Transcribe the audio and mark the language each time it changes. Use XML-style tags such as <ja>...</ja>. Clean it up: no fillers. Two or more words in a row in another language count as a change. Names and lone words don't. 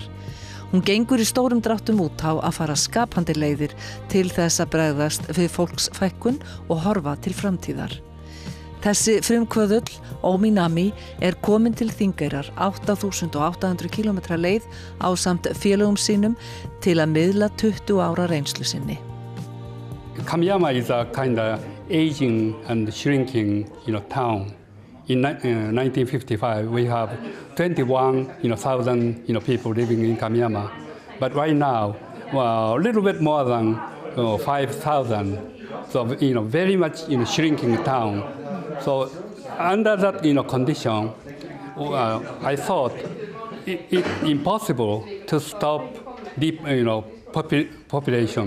<is>Hún gengur í stórum dráttum út á að fara skapandi leiðir til þess að bregðast við fólksfækkun og horfa til framtíðar. Þessi frumkvöðull, Ominami, komin til Þingeyrar 8.800 km leið ásamt félögum sínum til að miðla 20 ára reynslu sinni.</is> <en>Kamiyama is a kind of aging and shrinking, town. In 1955, we have 21,000, people living in Kamiyama. But right now, a little bit more than 5,000. So, very much shrinking town. So, under that, condition, I thought it impossible to stop deep, population.</en>